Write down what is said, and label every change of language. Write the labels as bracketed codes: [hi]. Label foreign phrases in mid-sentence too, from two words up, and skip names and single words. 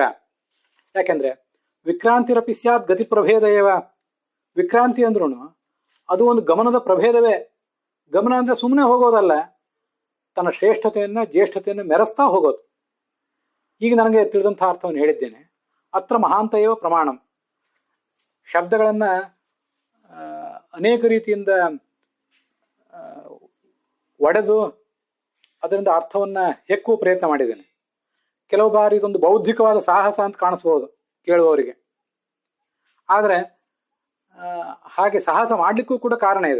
[sa] ಯಾಕೆಂದ್ರೆ ವಿಕ್ರಾಂತಿರಪಿ ಸ್ಯಾತ್ ಗತಿ ಪ್ರಭೇದ ಏವ. [kn] ವಿಕ್ರಾಂತಿ ಅಂದ್ರೂ ಅದು ಒಂದು ಗಮನದ ಪ್ರಭೇದವೇ. ಗಮನ ಅಂದ್ರೆ ಸುಮ್ಮನೆ ಹೋಗೋದಲ್ಲ, ತನ್ನ ಶ್ರೇಷ್ಠತೆಯನ್ನ ಜ್ಯೇಷ್ಠತೆಯನ್ನು ಮೆರೆಸ್ತಾ ಹೋಗೋದು. ಈಗ ನನಗೆ ತಿಳಿದಂತಹ ಅರ್ಥವನ್ನು ಹೇಳಿದ್ದೇನೆ. [sa] ಅತ್ರ ಮಹಾಂತ ಏವ ಪ್ರಮಾಣಂ. [kn] ಶಬ್ದಗಳನ್ನ ಅನೇಕ ರೀತಿಯಿಂದ ಒಡೆದು ಅದರಿಂದ ಅರ್ಥವನ್ನ ಹೆಕ್ಕುವ ಪ್ರಯತ್ನ ಮಾಡಿದ್ದೇನೆ. ಕೆಲವು ಬಾರಿ ಇದೊಂದು ಬೌದ್ಧಿಕವಾದ ಸಾಹಸ ಅಂತ ಕಾಣಿಸ್ಬೋದು ಕೇಳುವವರಿಗೆ. ಆದರೆ ಹಾಗೆ ಸಾಹಸ ಮಾಡಲಿಕ್ಕೂ ಕೂಡ ಕಾರಣ ಇದೆ.